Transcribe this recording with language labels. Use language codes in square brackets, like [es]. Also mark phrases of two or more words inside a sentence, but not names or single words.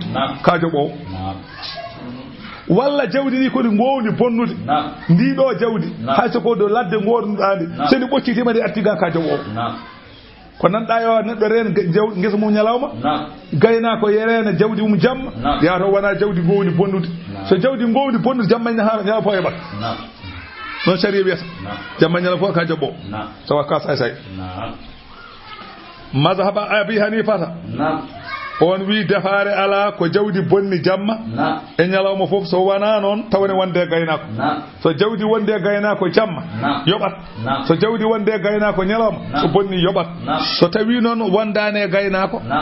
[ff] ka jobo walla jawdi ni ko ndi gowndi bonnude ndi do jawdi hayso ko do ladde gornuda ndi sendi boccitima di artiga ka jobo ko nanda yo neddo ren ngesa mum nyalawma gayna ko yerena jawdi mum jamma ya to wana jawdi gowni bonnude so jawdi gowni bonnude jamma ina hala ya fo e bak non sharia biasa jamma nyala fo ka jabbo so waka say mazhaba abi hanifa on wi defaare ala ko jawdi bonni jamma e nyalawma fof so wana non tawne wonde gaynako so jawdi wonde gaynako jamma yobat so jawdi wonde gaynako nyalawma so bonni yobat so tawi non wondane gaynako